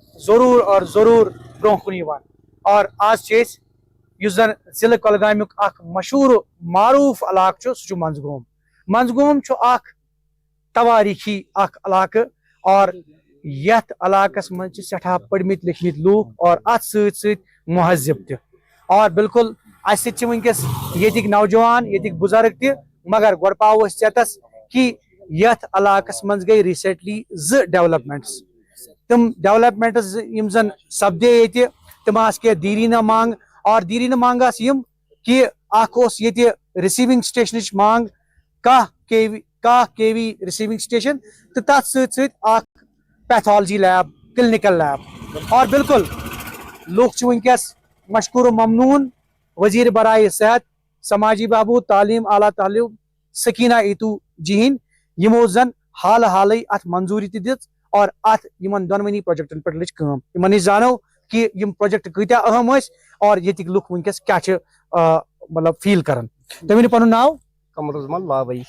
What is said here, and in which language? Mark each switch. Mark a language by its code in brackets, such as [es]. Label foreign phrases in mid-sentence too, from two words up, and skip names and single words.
[ks] ضروٗر برونٛہہ کُن یِوان اور آز چھِ أسۍ یُس زن ضلعہٕ کۄلگامیُک اکھ مشہوٗر معروٗف علاقہٕ چھُ سُہ چھُ منٛزگوم چھُ اکھ تواریٖخی اکھ علاقہٕ اور یتھ علاقس مز سٹھا پڑمت لکھمت لوک اور ات ست مہذب تہ اور بالکل اس ونکس یتک نوجوان یتک بزرگ تہ مگر گۄڈٕ پاو أسۍ ژےٚ کہ یتھ علاقس مز گئی [en] recently developments [ks] تم ڈیولپمنٹس یم زن سپدے یہ تم آس کی دیرینہ مانگ اور دیرینہ مانگ آس یم کہ اخ اوس ییٚتہِ رسیونگ سٹیشنٕچ مانگ 10 KV [en] receiving station [ks] تو تر ست اخ [en] pathology lab clinical lab [ks] اور بالکل لوگ ونکس [ur] مشکور و ممنون وزیر برائے صحت سماجی بہبود تعلیم اعلیٰ تعلیم [ks] سکینہ ایتو جی ہند یمو زن حال حالے ات منظوری تہ دِژ اور ات یمن دونونی پروجیکٹن پہ لج کٲم یمن زانو کہ یم پروجیکٹ کتیا اہم ٲسۍ اور ییٚتِکۍ لُکھ ونکس کیا مطلب فیل کران تُہۍ ؤنِو پنُن ناو قمر الزمان لاوی